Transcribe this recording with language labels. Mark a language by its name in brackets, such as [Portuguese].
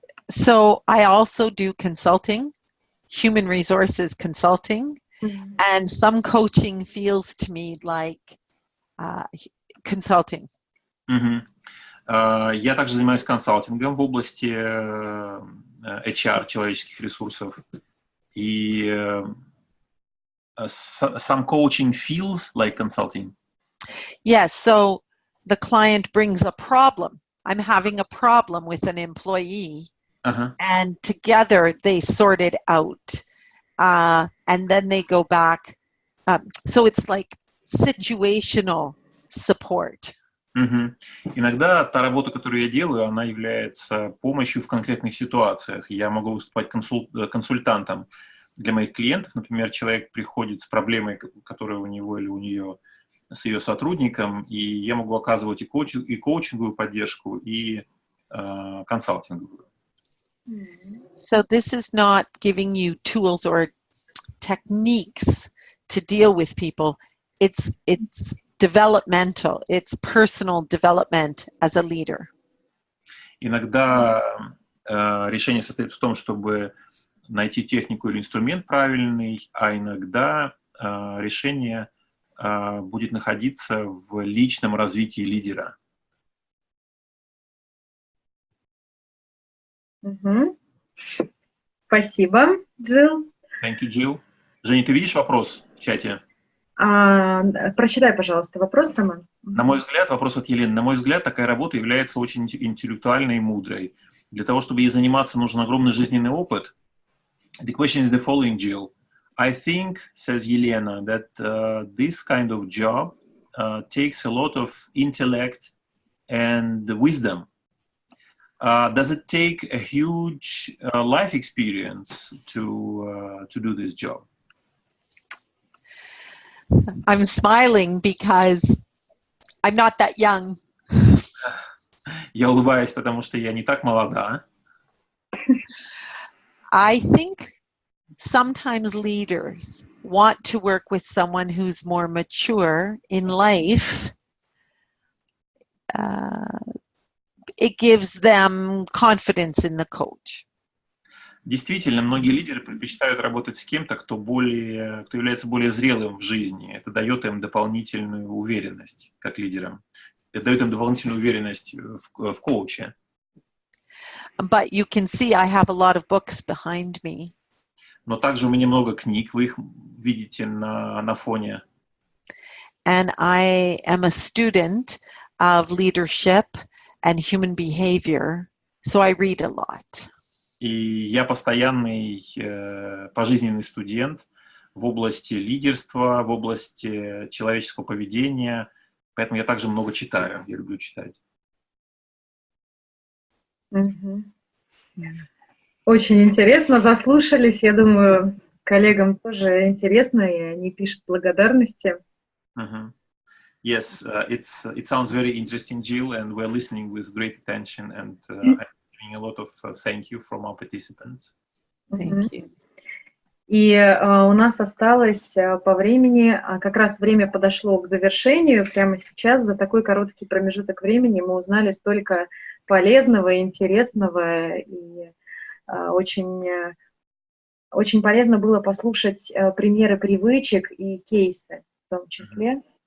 [English] So I also do consulting, human resources consulting, and some coaching feels to me like consulting. [Russian] Я также занимаюсь консалтингом в области HR, человеческих ресурсов. И [English] some coaching feels like consulting. Yes, so the client brings a problem. I'm having a problem with an employee. And together they sort it out. And then they go back. So it's like situational support. [Russian] Иногда та работа, которую я делаю, она является помощью в конкретных ситуациях. Я могу выступать консультантом для моих клиентов. Например, человек приходит с проблемой, которая у него или у нее с ее сотрудником, и я могу оказывать и коучинговую поддержку, и консалтинговую. [English] So this is not giving you tools or techniques to deal with people. It's developmental. It's personal development as a leader. [Russian] Иногда решение состоит в том, чтобы найти технику или инструмент правильный, а иногда решение будет находиться в личном развитии лидера. Спасибо, Джилл. [English] Thank you, Jill. [Russian] Женя, ты видишь вопрос в чате? Прочитай, пожалуйста, вопрос, Роман. На мой взгляд, вопрос от Елены. На мой взгляд, такая работа является очень интеллектуальной и мудрой. Для того, чтобы ей заниматься, нужен огромный жизненный опыт. [English] The question is the following, Jill. I think, says Елена, that this kind of job takes a lot of intellect and wisdom. Does it take a huge life experience to do this job? I'm smiling because I'm not that young. [Russian] Я улыбаюсь, потому что я не так молода. [English] I think sometimes leaders want to work with someone who's more mature in life. It gives them confidence in the coach. [Russian] Действительно, многие лидеры предпочитают работать с кем-то, кто является более зрелым в жизни. Это дает им дополнительную уверенность, как лидерам. Это дает им дополнительную уверенность в коуче. [English] But you can see I have a lot of books behind me. [Russian] Но также у меня много книг, вы их видите на фоне. [English] And I am a student of leadership and human behavior, so I read a lot. [Russian] И я постоянный пожизненный студент в области лидерства, в области человеческого поведения, поэтому я также много читаю, я люблю читать. Очень интересно, заслушались. Я думаю, коллегам тоже интересно, и они пишут благодарности. [English] Yes, it sounds very interesting, Jill, and we're listening with great attention, and I'm getting a lot of thank you from our participants. Thank you. [Russian] И у нас осталось по времени, как раз время подошло к завершению. Прямо сейчас, за такой короткий промежуток времени, мы узнали столько полезного, интересного, и очень, очень полезно было послушать примеры привычек и кейсы в том числе.